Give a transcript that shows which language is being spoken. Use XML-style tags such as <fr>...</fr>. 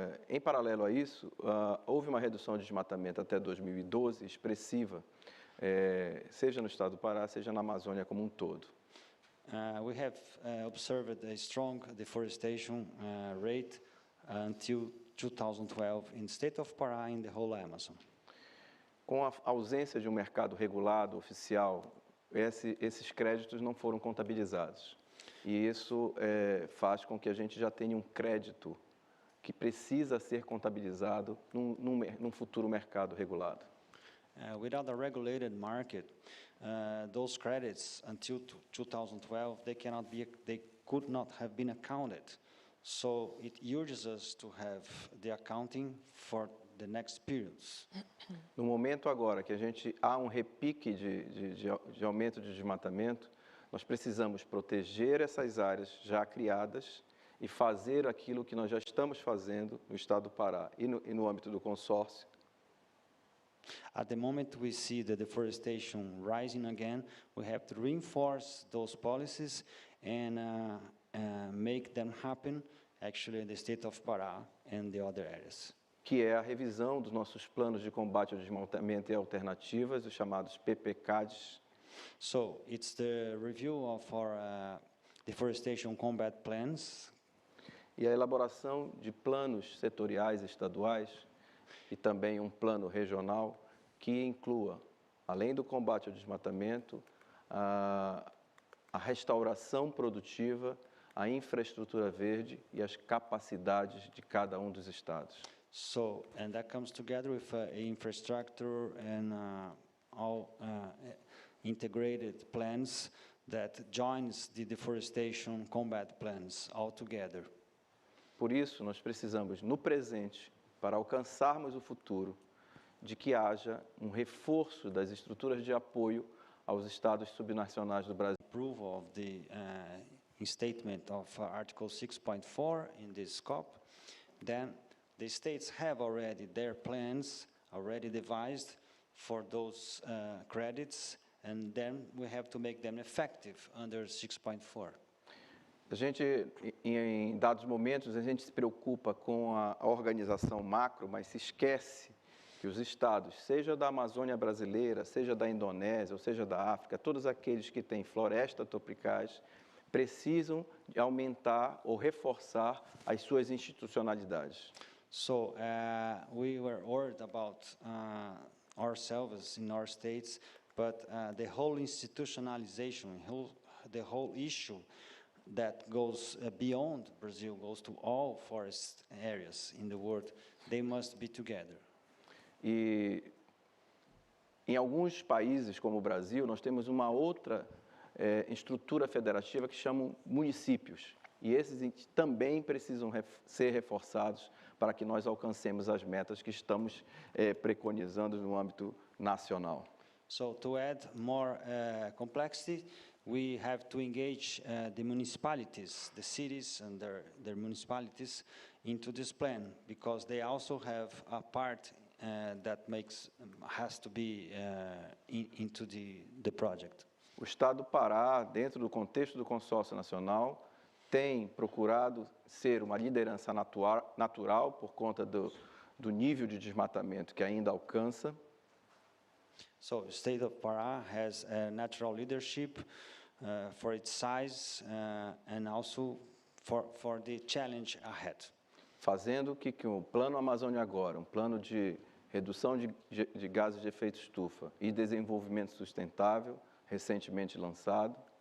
<pt>Em paralelo a isso, houve uma redução de desmatamento até 2012 expressiva, seja no estado do Pará, seja na Amazônia como um todo.</pt> <en>We have observed a strong deforestation rate until 2012 in the state of Pará and the whole Amazon.</en> <pt>Com a ausência de um mercado regulado, oficial, esses créditos não foram contabilizados. E isso faz com que a gente já tenha um crédito que precisa ser contabilizado num futuro mercado regulado.</pt> <en>Without a regulated market, those credits until 2012 they could not have been accounted. So it urges us to have the accounting for the next periods.</en> <pt>No momento agora que há um repique de aumento de desmatamento, nós precisamos proteger essas áreas já criadas e fazer aquilo que nós já estamos fazendo no estado do Pará e no âmbito do consórcio.</pt> <en>At the moment we see the deforestation rising again, we have to reinforce those policies and make them happen actually in the state of Pará and the other areas.</en> <pt>Que é a revisão dos nossos planos de combate ao desmatamento e alternativas, os chamados PPCADs.</pt> <en>So it's the review of our deforestation combat plans.</en> <pt>E a elaboração de planos setoriais estaduais e também um plano regional que inclua, além do combate ao desmatamento, a a restauração produtiva, a infraestrutura verde e as capacidades de cada um dos estados.</pt> <en>So, and that comes together with infrastructure and all integrated plans that joins the deforestation combat plans all together.</en> <pt>Por isso, nós precisamos, no presente, para alcançarmos o futuro, de que haja um reforço das estruturas de apoio aos estados subnacionais do Brasil.</pt> <en>Approval of the statement of Article 6.4 in this scope, then the states have already their plans already devised for those credits, and then we have to make them effective under 6.4.</en> <pt>A gente, em dados momentos, a gente se preocupa com a organização macro, mas se esquece que os estados, seja da Amazônia brasileira, seja da Indonésia, ou seja da África, todos aqueles que têm florestas tropicais, precisam de aumentar ou reforçar as suas institucionalidades.</pt> <en>So we were worried about ourselves in our states, but the whole institutionalization, the whole issue that goes beyond Brazil, goes to all forest areas in the world, they must be together.</en> <pt>E em alguns países, como o Brasil, nós temos uma outra estrutura federativa que chamam municípios. E esses também precisam ser reforçados para que nós alcancemos as metas que estamos preconizando no âmbito nacional.</pt> <en>So to add more complexity, we have to engage the municipalities, the cities and their municipalities into this plan, because they also have a part that has to be into the project.</en> <pt>O Estado do Pará, dentro do contexto do consórcio nacional, tem procurado ser uma liderança natural por conta do nível de desmatamento que ainda alcança.</pt> <en>So the state of Pará has a natural leadership for its size and also for the challenge ahead.</en> <pt>Fazendo que o Plano Amazônia Agora, um plano de redução de gases de efeito estufa e desenvolvimento sustentável, recentemente lançado.</pt>